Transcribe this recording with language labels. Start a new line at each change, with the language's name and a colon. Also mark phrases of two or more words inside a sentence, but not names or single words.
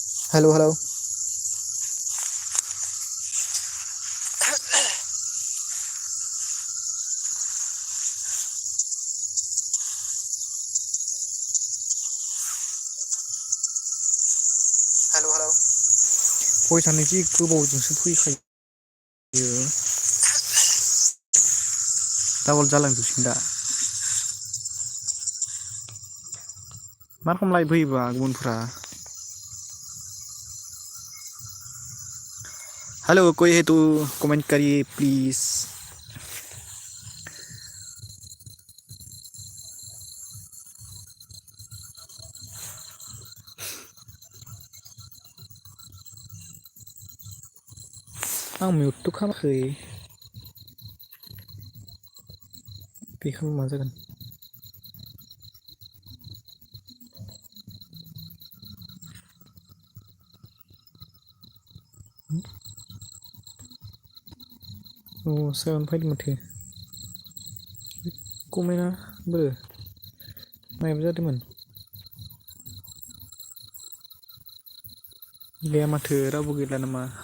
Bodo: हेलौ हेलौ हेलौ हेलौ भइसआनो जि गोबावजोंसो फैखायो डाबल जालांजोबसिगोन दा मा रखम लायेट फैयोबा गुबुनफ्रा
Hindi: हेलो कोई है तो कमेंट करिए प्लीज
Bodo: आं मिउटथ' खालामाखै बे खालामबा मा जागोन अ 7 फैदों माथो कमेन्टआ बोरो मायबा जादोंमोन गैया माथो रावबो गैला नामा